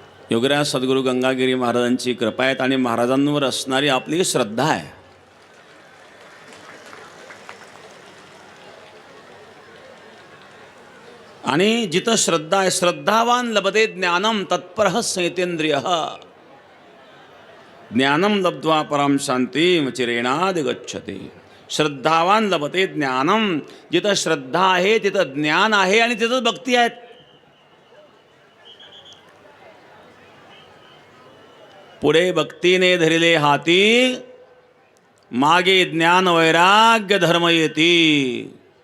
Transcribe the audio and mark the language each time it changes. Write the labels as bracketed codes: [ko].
[mr] योगराज सद्गुरु गंगागिरी महाराजांची कृपा आहे आणि महाराजांवर असणारी आपली श्रद्धा आहे। आणि जिथं श्रद्धा आहे, [sa] श्रद्धावान लभते ज्ञानम तत्परः संयतेंद्रियः। ज्ञानम लब्ध्वा पराम शांतिं चिरेणाधिगच्छते। श्रद्धावान लभते ज्ञानम। [mr] जिथं श्रद्धा आहे तिथं ज्ञान आहे आणि तिथं भक्ती आहे। पुढे भक्तीने धरिले हाती मागे ज्ञान वैराग्य धर्म येती।